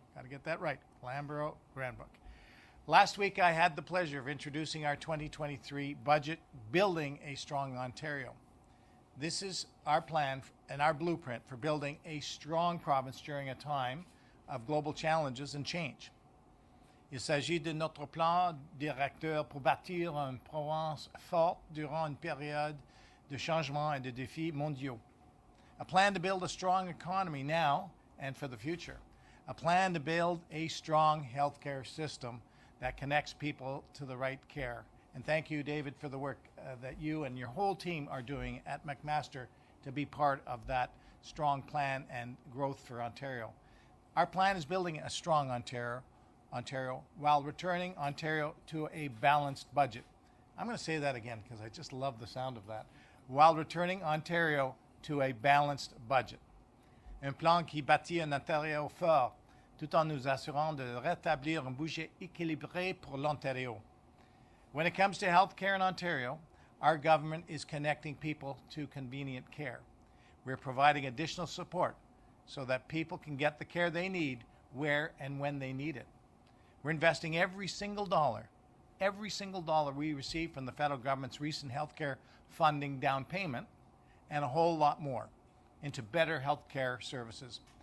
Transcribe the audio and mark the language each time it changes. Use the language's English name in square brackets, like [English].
[English] Got to get that right, Flamborough-Glanbrook. Last week, I had the pleasure of introducing our 2023 budget, Building a Strong Ontario. This is our plan and our blueprint for building a strong province during a time of global challenges and change. [French] Il s'agit de notre plan directeur pour bâtir une province forte durant une période de changement et de défis mondiaux. [English] A plan to build a strong economy now and for the future. A plan to build a strong healthcare system that connects people to the right care. And thank you, David, for the work that you and your whole team are doing at McMaster to be part of that strong plan and growth for Ontario. Our plan is building a strong Ontario while returning Ontario to a balanced budget. I'm going to say that again because I just love the sound of that. While returning Ontario to a balanced budget. [French] Un plan qui bâtit un Ontario fort tout en nous assurant de rétablir un budget équilibré pour l'Ontario. [English] When it comes to health care in Ontario, our government is connecting people to convenient care. We're providing additional support so that people can get the care they need where and when they need it. We're investing every single dollar we receive from the federal government's recent health care funding down payment and a whole lot more into better health care services.